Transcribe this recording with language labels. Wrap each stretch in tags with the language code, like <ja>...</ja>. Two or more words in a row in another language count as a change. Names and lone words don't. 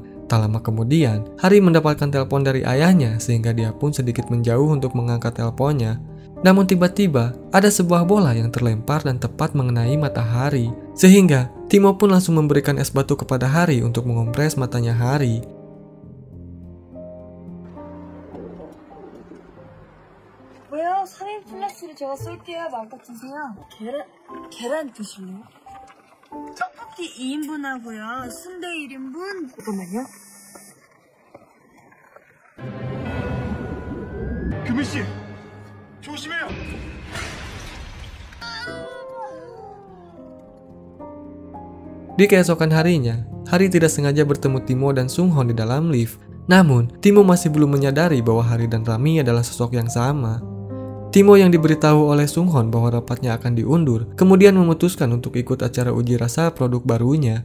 <id>Tak lama kemudian, Hari mendapatkan telepon dari ayahnya sehingga dia pun sedikit menjauh untuk mengangkat teleponnya. Namun tiba-tiba ada sebuah bola yang terlempar dan tepat mengenai mata Hari, sehingga Timo pun langsung memberikan es batu kepada Hari untuk mengompres matanya Hari.</id> <ko>뭐야? 3인 플렉스를 제가 쏠게요. 마음껏 드세요. 계란 드실래요? 떡볶이 2인분하고요. 순대 1인분. 잠깐만요. 금희씨! 조심해요!</ko> <id>Di keesokan harinya, Hari tidak sengaja bertemu Timo dan Sunghon di dalam lift. Namun, Timo masih belum menyadari bahwa Hari dan Rami adalah sosok yang sama. Timo yang diberitahu oleh Sunghon bahwa rapatnya akan diundur, kemudian memutuskan untuk ikut acara uji rasa produk barunya.</id>